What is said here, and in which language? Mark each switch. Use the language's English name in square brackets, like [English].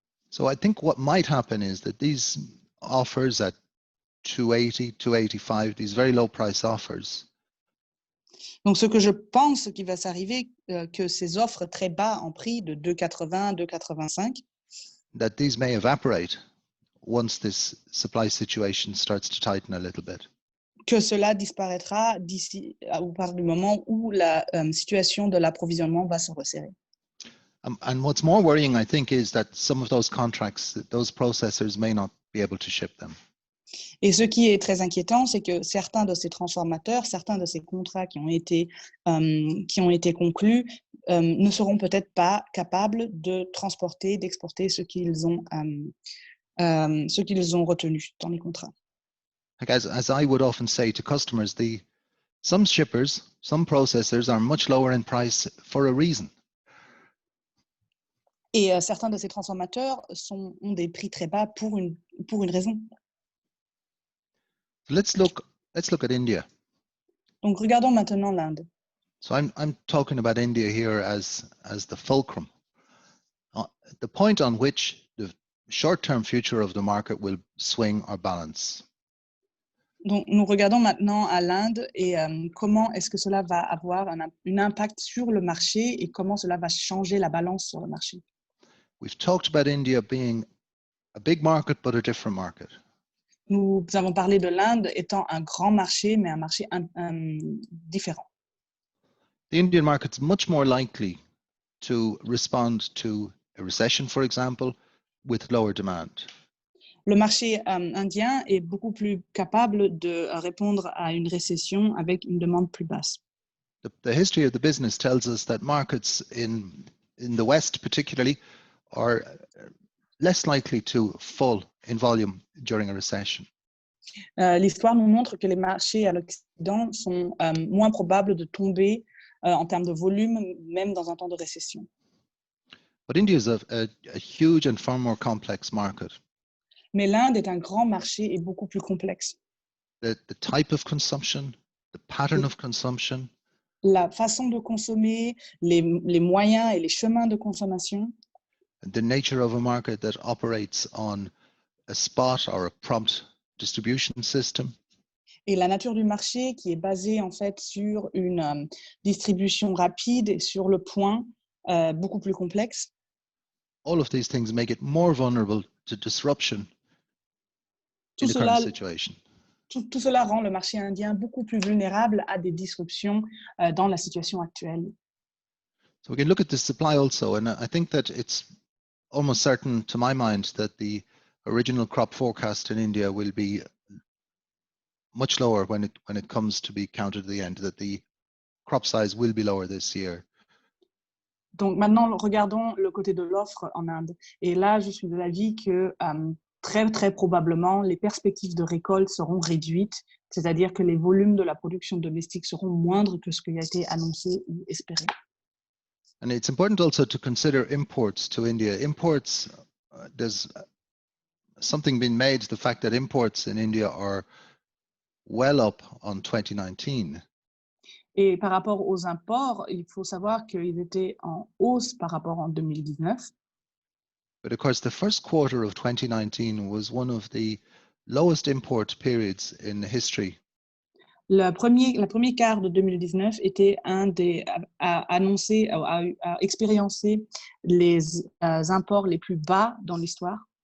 [English] So I think what might happen is that these offers at 280, 285, these very low price offers, [French] Donc, ce que je pense qui va s'arriver, que ces offres très bas en prix de 2,80, 2,85, [English] that these may evaporate once this supply situation starts to tighten a little bit. [French] que cela disparaîtra d'ici ou par du moment où la situation de l'approvisionnement va se resserrer. [English] And what's more worrying, I think, is that some of those contracts, those processors may not be able to ship them. [French] Et ce qui est très inquiétant, c'est que certains de ces transformateurs, certains de ces contrats qui ont été conclus ne seront peut-être pas capables de transporter, d'exporter ce qu'ils ont retenu dans les contrats. [English] Like as I would often say to customers, some shippers, some processors are much lower in price for a reason. [French] Et certains de ces transformateurs ont des prix très bas pour une raison. [English] Let's look at India. [French] Donc regardons maintenant l'Inde. [English] So I'm talking about India here as the fulcrum, the point on which the short-term future of the market will swing or balance. [French] Donc nous regardons maintenant à l'Inde et comment est-ce que cela va avoir un impact sur le marché et comment cela va changer la balance sur le marché. [English] We've talked about India being a big market but a different market. [French] Nous avons parlé de l'Inde étant un grand marché, mais un marché différent. [English] The Indian market is much more likely to respond to a recession, for example, with lower demand. [French] Le marché indien est beaucoup plus capable de répondre à une récession avec une demande plus basse. [English] The history of the business tells us that markets in the West particularly are less likely to fall in volume during a recession. [French] L'histoire nous montre que les marchés à l'Occident sont moins probables de tomber en termes de volume, même dans un temps de récession. [English] But India is a huge and far more complex market. [French] Mais l'Inde est un grand marché et beaucoup plus complexe. [English] The type of consumption, the pattern of consumption, [French] la façon de consommer, les moyens et les chemins de consommation, [English] the nature of a market that operates on a spot or a prompt distribution system, [French] et la nature du marché qui est basée en fait sur une distribution rapide et sur le point beaucoup plus complexe. [English] all of these things make it more vulnerable to disruption in the current situation. [French] Tout cela rend le marché indien beaucoup plus vulnérable à des disruptions dans la situation actuelle. [English] So we can look at the supply also, and I think that it's almost certain to my mind that the original crop forecast in India will be much lower when it comes to be counted at the end, that the crop size will be lower this year. [French] Donc maintenant, regardons le côté de l'offre en Inde. Et là, je suis de l'avis que très, très probablement, les perspectives de récolte seront réduites, c'est-à-dire que les volumes de la production domestique seront moindres que ce qui a été annoncé ou espéré. [English] And it's important also to consider imports to India. Imports, there's something been made, the fact that imports in India are well up on 2019. [French] Et par rapport aux imports, il faut savoir qu'ils étaient en hausse par rapport en 2019. [English] But of course, the first quarter of 2019 was one of the lowest import periods in history. [French] Le premier quart de 2019 était un des annoncé, a expérimenté les imports les plus bas dans l'histoire.